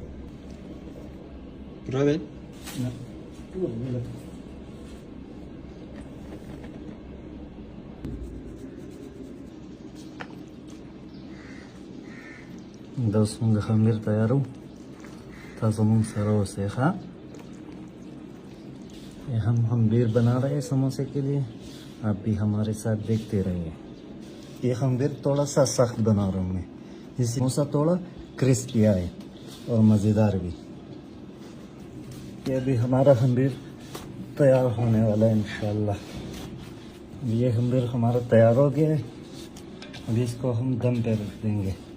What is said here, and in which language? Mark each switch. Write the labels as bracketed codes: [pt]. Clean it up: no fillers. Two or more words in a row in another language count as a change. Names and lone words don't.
[ps] پوره دی نه ټول ملت دا اوس موږ خمیر تیارو تاسو موږ سره اوسئ ښه [ur] ہم خمیر بنا رہے ہیں سموسے کے لیے آپ بھی ہمارے ساتھ دیکھتے رہیے یہ خمیر تھوڑا سا سخت بنا رہا ہوں میں جس سے سموسہ تھوڑا کرسپی آئے اور مزیدار بھی یہ ابھی ہمارا خمیر تیار ہونے والا ہے ان شاء اللہ یہ خمیر ہمارا تیار ہو گیا ہے ابھی اس کو ہم دم پہ رکھ دیں گے